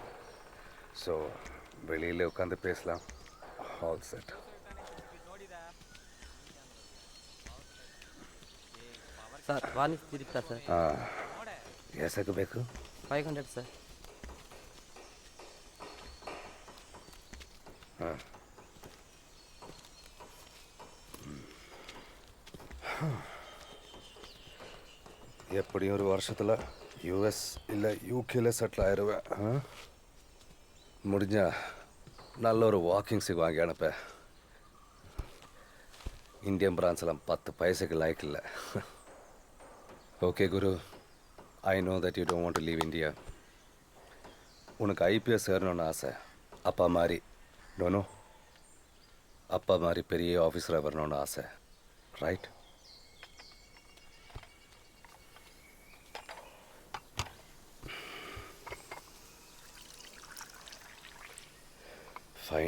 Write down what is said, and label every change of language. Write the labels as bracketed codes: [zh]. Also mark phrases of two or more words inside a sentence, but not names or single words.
[ta] ஸோ வெளியில் உட்காந்து பேசலாம். [en] All set. [kn] ಸರ್ ವಾನಿಸ್ ತಿರುಗ್ತಾ ಸರ್. ಹಾಂ, ಎಷ್ಟಕ್ಕೆ ಬೇಕು? 500 ಸರ್. ಹಾಂ. [ta] எப்படியும் ஒரு வருஷத்தில் யூஎஸ் இல்லை யூகேல செட்டில் ஆயிடுவேன். முடிஞ்சா நல்ல ஒரு [en] walking stick [ta] வாங்கி அனுப்ப. இந்தியன் பிரான்ஸ்லாம் 10 பைசைக்கு லைக் இல்லை. ஓகே குரு, [en] I know that you don't want to leave India. [ta] உனக்கு ஐபிஎஸ் ஏறணும்னு ஆசை. அப்பா மாதிரி நோனோ, அப்பா மாதிரி பெரிய ஆஃபீஸராக வரணும்னு ஆசை. [en] Right? Fine.